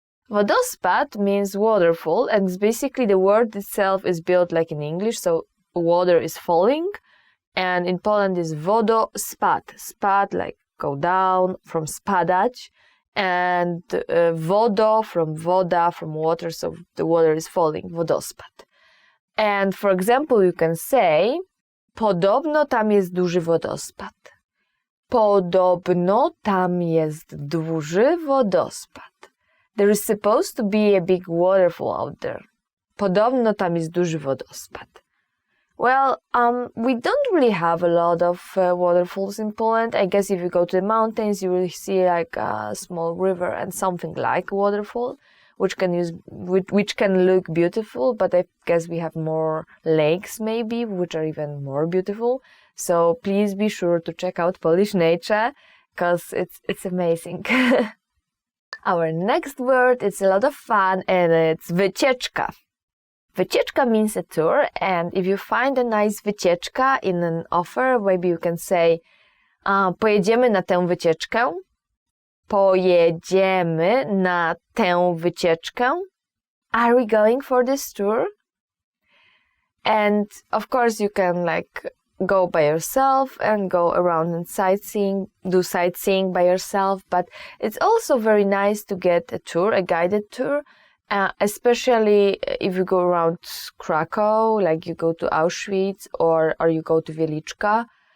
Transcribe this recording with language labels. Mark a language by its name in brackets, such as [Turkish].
[English] Wodospad means waterfall, and it's basically the word itself is built like in English. So water is falling, and in Poland is wodospad. Spad like go down, from spadać, and wodo from woda, from water, so the water is falling, wodospad. And for example, you can say, [Polish] podobno tam jest duży wodospad. Podobno tam jest duży wodospad. [English] There is supposed to be a big waterfall out there. [Polish] Podobno tam jest duży wodospad. [English] Well, we don't really have a lot of waterfalls in Poland. I guess if you go to the mountains, you will see like a small river and something like a waterfall, which can look beautiful. But I guess we have more lakes maybe, which are even more beautiful. So please be sure to check out Polish nature, because it's amazing. Our next word is a lot of fun, and it's wycieczka. Wycieczka means a tour, and if you find a nice wycieczka in an offer, maybe you can say, [Polish] pojedziemy na tę wycieczkę. Pojedziemy na tę wycieczkę. [English] Are we going for this tour? And of course you can like go by yourself and go around and do sightseeing by yourself, but it's also very nice to get a tour, a guided tour. Especially if you go around Krakow, like you go to Auschwitz or you go to Wieliczka.